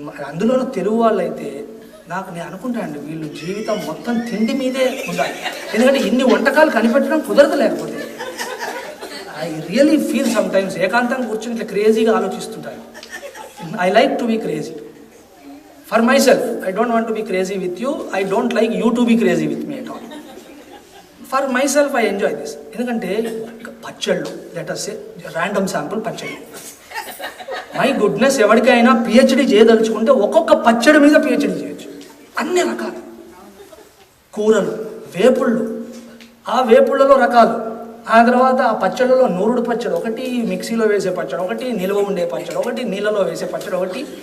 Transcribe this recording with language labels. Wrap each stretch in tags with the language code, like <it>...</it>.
<te>అందులోనూ తెలుగు వాళ్ళు అయితే నేను అనుకుంటానండి, వీళ్ళు జీవితం మొత్తం తిండి మీదే ఉండాలి. ఎందుకంటే ఇన్ని వంటకాలు కనిపెట్టడం కుదరదు. లేకపోతే</te> <en>I really feel sometimes</en> <te>ఏకాంతంగా కూర్చొని ఇట్లా క్రేజీగా ఆలోచిస్తుంటాను.</te> <en>I like to be crazy. For myself, I don't want to be crazy with you. I don't like you to be crazy with me at all. For myself, I enjoy this.</en> <te>ఎందుకంటే పచ్చళ్ళు,</te> <en>let us say, random sample పచ్చళ్ళు. My goodness,</en> <te>ఎవరికైనా PhD చేయదలుచుకుంటే ఒక్కొక్క పచ్చడి మీద PhD చేయొచ్చు. అన్ని రకాలు కూరలు, వేపుళ్ళు, ఆ వేపుళ్ళలో రకాలు, ఆ తర్వాత ఆ పచ్చళ్ళలో నూరుడు పచ్చడి ఒకటి, మిక్సీలో వేసే పచ్చడి ఒకటి, నిల్వ ఉండే పచ్చడి ఒకటి, నీళ్ళలో వేసే పచ్చడి ఒకటి.</te>